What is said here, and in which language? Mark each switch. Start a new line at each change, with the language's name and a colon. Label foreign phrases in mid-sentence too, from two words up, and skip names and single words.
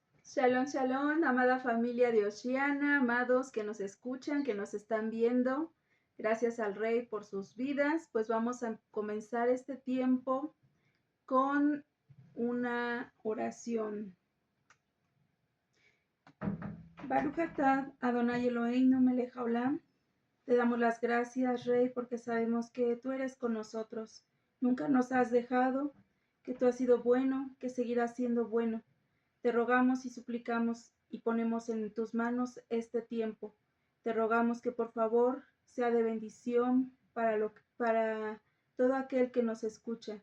Hebrew: Shalom, shalom,
Spanish: amada familia de Oceana, amados que nos escuchan, que nos están viendo. Gracias al Rey por sus vidas. Pues vamos a comenzar este tiempo con una oración.
Hebrew: ברוך אתה אדוני אלוהינו מלך העולם.
Spanish: Te damos las gracias, Rey, porque sabemos que tú eres con nosotros. Nunca nos has dejado, que tú has sido bueno, que seguirás siendo bueno. Te rogamos y suplicamos y ponemos en tus manos este tiempo. Te rogamos que por favor sea de bendición para todo aquel que nos escucha.